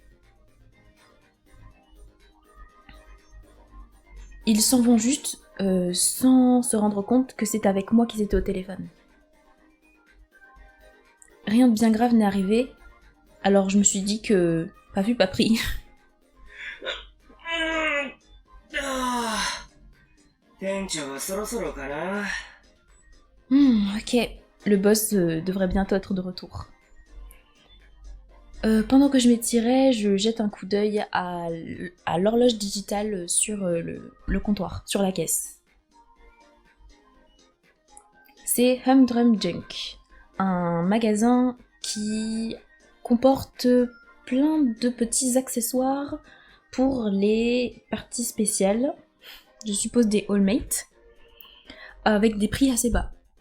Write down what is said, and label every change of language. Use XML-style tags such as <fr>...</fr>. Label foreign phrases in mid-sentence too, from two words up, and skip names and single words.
<fr>Ils s'en vont juste sans se rendre compte que c'est avec moi qu'ils étaient au téléphone. Rien de bien grave n'est arrivé, alors je me suis dit que, pas vu, pas pris.</fr> <ja>店長はそろそろかな。</ja> <fr>Ok. Le boss devrait bientôt être de retour. Pendant que je m'étirais, je jette un coup d'œil à l'horloge digitale sur le comptoir, sur la caisse. C'est Humdrum Junk, un magasin qui comporte plein de petits accessoires pour les parties spéciales, je suppose des All-Mate, avec des prix assez bas.</fr>